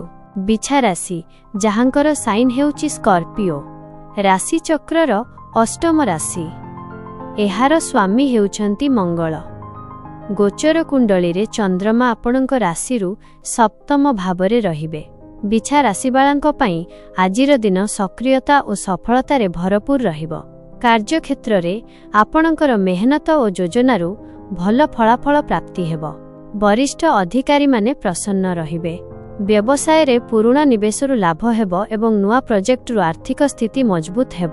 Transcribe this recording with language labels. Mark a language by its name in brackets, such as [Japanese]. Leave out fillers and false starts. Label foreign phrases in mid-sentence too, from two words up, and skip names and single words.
[Odia] ବିଛା ରାଶି ଯାହାଙ୍କର ସାଇନ ହେଉଛି ସ୍କର୍ପିଓ। ରାଶି ଚକ୍ରର ଅଷ୍ଟମ ରାଶି। ଏହାର ସ୍ୱାମୀ ହେଉଛନ୍ତି ମଙ୍ଗଳ। ଗୋଚର କୁଣ୍ଡଳୀ ରେ ଚନ୍ଦ୍ରମା ଆପଣଙ୍କ ରାଶି ସପ୍ତମ ଭାବରେ ରହିବେ। ବିଛା ରାଶିବାଳାଙ୍କ ପାଇଁ ଆଜିର ଦିନ ସକ୍ରିୟତା ଓ ସଫଳତାରେ ଭରପୁର ରହିବ। କାର୍ଯ୍ୟକ୍ଷେତ୍ରରେ ଆପଣଙ୍କର ମେହନତ ଓ ଯୋଜନାରୁ ଭଲ ଫଳାଫଳ ପ୍ରାପ୍ତି ହେବ। ବରିଷ୍ଠ ଅଧିକାରୀମାନେ ପ୍ରସନ୍ନ ରହିବେ। ବ୍ୟବସାୟରେ ପୁରୁଣା ନିବେଶରୁ ଲାଭ ହେବ ଏବଂ ନୂଆ ପ୍ରୋଜେକ୍ଟରୁ ଆର୍ଥିକ ସ୍ଥିତି ମଜବୁତ ହେବ।